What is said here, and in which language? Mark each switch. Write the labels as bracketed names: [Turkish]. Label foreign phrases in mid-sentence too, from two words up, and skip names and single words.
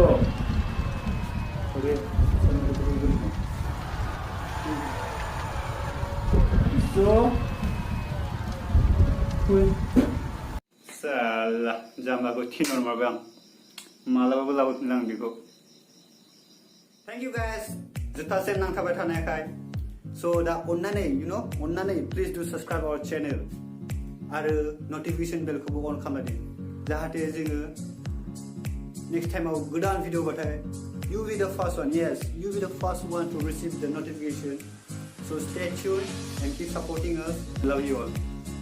[Indonesian] Oke. Bisa. [Bodo] Salah, जाम्बाखौ थिनहरमारबाय आं। मालाबाबो लाबोफिनला आं बेखौ। [English] Thank you guys. [Bodo] जोबथासिम नांथाबबाय थानायखाय। So दा अन्नानै [English] please do subscribe our channel [Bodo] आरो [English] notification bellखौबो [Bodo] on खालामना दोन। जाहाथे जोङो [English] next time [Bodo] गोदान भिडिअ बाथाय [English] you be the first one. Yes, you be the first one to receive the notification. So stay tuned and keep supporting us. Love you all.